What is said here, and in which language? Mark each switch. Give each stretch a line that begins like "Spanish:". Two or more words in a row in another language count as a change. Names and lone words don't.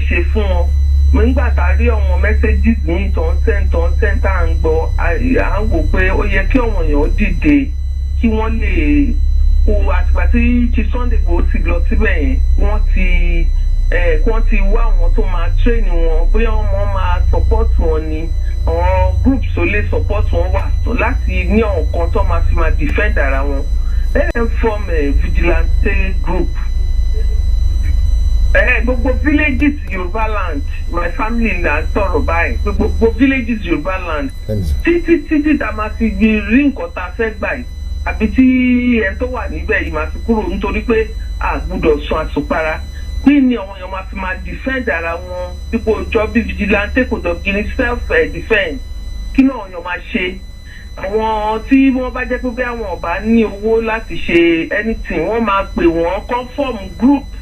Yoruba: ṣe fún wọn nígbà tá a rí àwọn messages ní tọ̀ntẹ́ntọ̀ntẹ́n tá à ń gbọ́ à ń wò pé ó yẹ kí àwọn èèyàn dìde kí wọ́n lè kó àtìgbà tí Sunday Igboho ti lọ síbẹ̀ yẹn wọ́n ti wá àwọn tó máa train wọn bóyá wọ́n máa support wọn ni àwọn groups tó lè support wọn wà láti ní àwọn kan tó máa fi máa defend ara wọn
English: let them form a vigilante group.
Yoruba: Gbogbo villages Yoruba land
English: my family
Yoruba: na sọ̀rọ̀ báyìí gbogbo villages Yoruba land títí tá a máa fi rí nǹkan tá a fẹ́ gbà yìí àbí tí ẹni tó wà níbẹ̀ yìí máa fi kúrò nítorí pé a gbọ́dọ̀ sun àsùnpara kí ni àwọn èèyàn máa fi máa defend ara wọn dípò ọjọ́ bí vigilante kò dọ̀gí ní
English: self defence
Yoruba: kí ni àwọn èèyàn máa ṣe àwọn tí wọ́n bá jẹ́ pé àwọn ọba ní owó láti ṣe anything wọ́n máa pè wọ́n
English: conform group